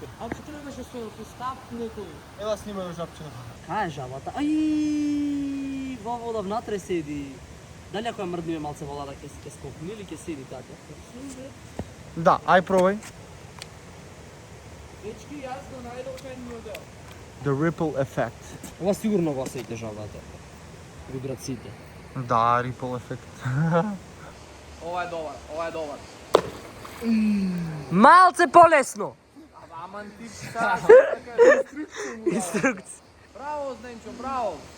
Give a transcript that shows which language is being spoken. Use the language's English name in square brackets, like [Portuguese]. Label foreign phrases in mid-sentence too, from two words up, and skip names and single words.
[Macedonian] А што требаше со постав некој? Ева снимај жапче. Кај е жабата? Ај, во вода внатре седи. Дали ако ја мрдниме малце водата ќе скокне или ќе седи така? Да, ај пробај. Дечки, јас го најдов кај модел. [English] The ripple effect. [Macedonian] Ова сигурно го осеќа жабата. Вибрациите. Да, [English] ripple effect. [Macedonian] Ова е добар. Малце полесно. Аман ти са. Инструкција. Браво, Зденчо, браво.